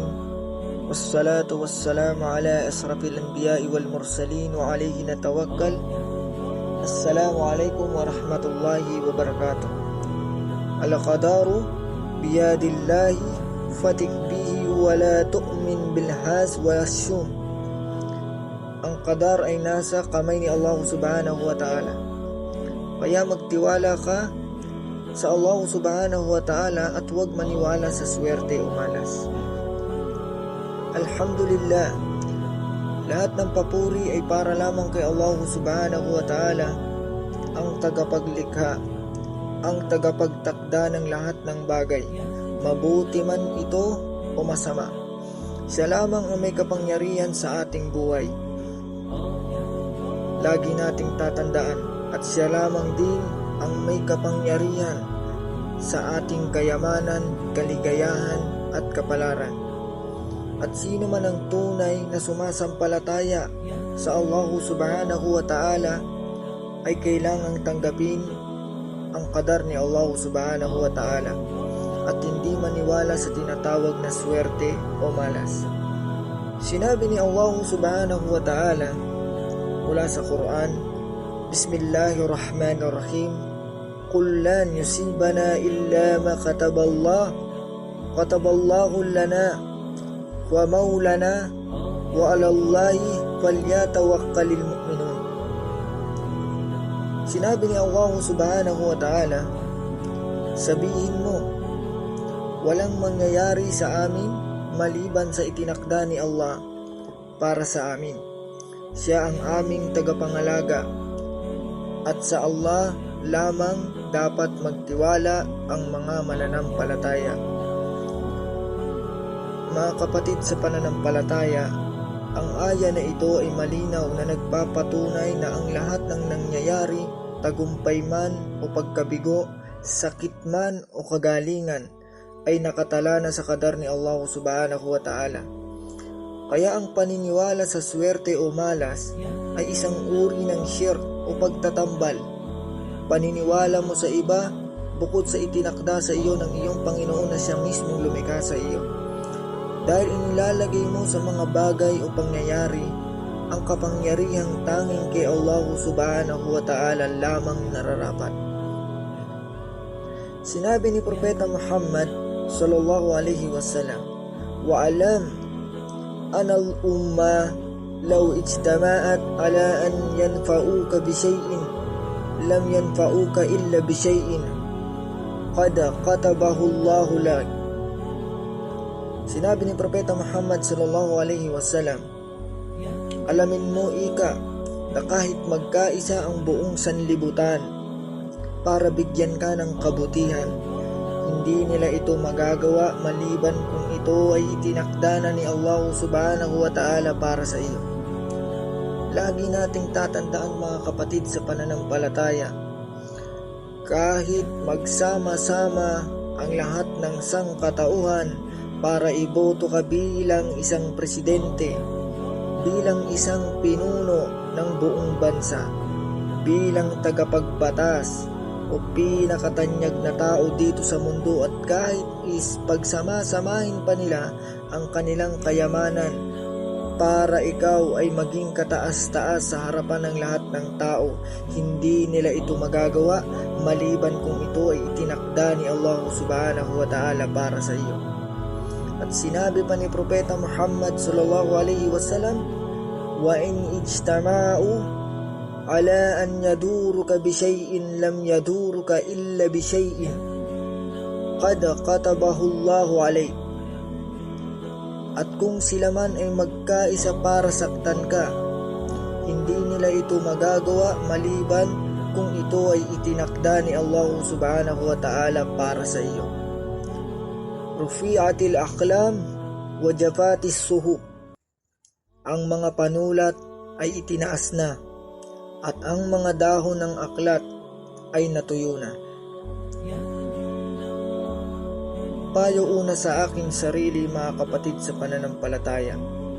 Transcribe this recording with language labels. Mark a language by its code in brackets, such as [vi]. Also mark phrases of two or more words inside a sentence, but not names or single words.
[ar] والصلاة والسلام على أشرف الأنبياء والمرسلين وعليه نتوكل. السلام عليكم ورحمة الله وبركاته. القدر بيد الله فثق به ولا تؤمن بالحظ والشؤم. [tl] Ang qadar ay nasa kamay ni Allah [ar] سبحانه وتعالى. [tl] Kaya magtiwala ka sa Allah [ar] سبحانه وتعالى [tl] at huwag maniwala sa swerte o malas. Alhamdulillah, lahat ng papuri ay para lamang kay Allah [ar] سبحانه وتعالى, [tl] ang tagapaglikha, ang tagapagtakda ng lahat ng bagay, mabuti man ito o masama. Siya lamang ang may kapangyarihan sa ating buhay. Lagi nating tatandaan at siya lamang din ang may kapangyarihan sa ating kayamanan, kaligayahan at kapalaran. At sino man ang tunay na sumasampalataya sa Allah [ar] سبحانه وتعالى [tl] ay kailangang tanggapin ang qadar ni Allah [ar] سبحانه وتعالى [tl] at hindi maniwala sa tinatawag na swerte o malas. Sinabi ni Allah [ar] سبحانه وتعالى [tl] mula sa Quran, [ar] بسم الله الرحمن الرحيم, قل لن يصيبنا إلا ما كتب الله لنا ومولانا وعلى الله فليتوكل المؤمنون. [tl] Sinabi ni Allah [ar] سبحانه وتعالى, [tl] sabihin mo, walang mangyayari sa amin maliban sa itinakda ni Allah para sa amin. Siya ang aming tagapangalaga at sa Allah lamang dapat magtiwala ang mga mananampalataya. Mga kapatid sa pananampalataya, ang aya na ito ay malinaw na nagpapatunay na ang lahat ng nangyayari, tagumpay man o pagkabigo, sakit man o kagalingan, ay nakatala na sa qadar ni Allah [ar] سبحانه وتعالى. [tl] Kaya ang paniniwala sa swerte o malas ay isang uri ng shirk o pagtatambal. Paniniwala mo sa iba bukod sa itinakda sa iyo ng iyong Panginoon na siya mismong lumikha sa iyo. Dahil inilalagay mo sa mga bagay o pangyayari ang kapangyarihang tanging kay Allah [ar] سبحانه وتعالى [tl] lamang nararapat. Sinabi ni Propeta Muhammad [ar] صلى الله عليه وسلم، واعلم أنا الأمة لو اجتمعت على أن ينفعوك بشيء لم ينفعوك إلا بشيء قد كتبه الله لك. [tl] Sinabi ni Propeta Muhammad [ar] صلى الله عليه وسلم, [tl] alamin mo ika na kahit magkaisa ang buong sanlibutan para bigyan ka ng kabutihan, hindi nila ito magagawa maliban kung ito ay itinakda na ni Allah [ar] سبحانه وتعالى [tl] para sa iyo. Lagi nating tatandaan mga kapatid sa pananampalataya, kahit magsama-sama ang lahat ng sangkatauhan para iboto ka bilang isang presidente, bilang isang pinuno ng buong bansa, bilang tagapagbatas o pinakatanyag na tao dito sa mundo, at kahit pagsama-samahin pa nila ang kanilang kayamanan para ikaw ay maging kataas-taas sa harapan ng lahat ng tao, hindi nila ito magagawa maliban kung ito ay itinakda ni Allah [ar] سبحانه وتعالى [tl] para sa iyo. At sinabi pa ni Propeta Muhammad [ar] صلى الله عليه وسلم، وإن اجتمعوا على أن يضروك بشيء لم يضروك إلا بشيء قد كتبه الله عليك. [tl] At kung sila man ay magkaisa para saktan ka, hindi nila ito magagawa maliban kung ito ay itinakda ni Allah [ar] سبحانه وتعالى [tl] para sa iyo. [ar] رفعت الأقلام وجفت الصحف. [tl] Ang mga panulat ay itinaas na at ang mga dahon ng aklat ay natuyo na. Payo una sa aking sarili mga kapatid sa pananampalataya.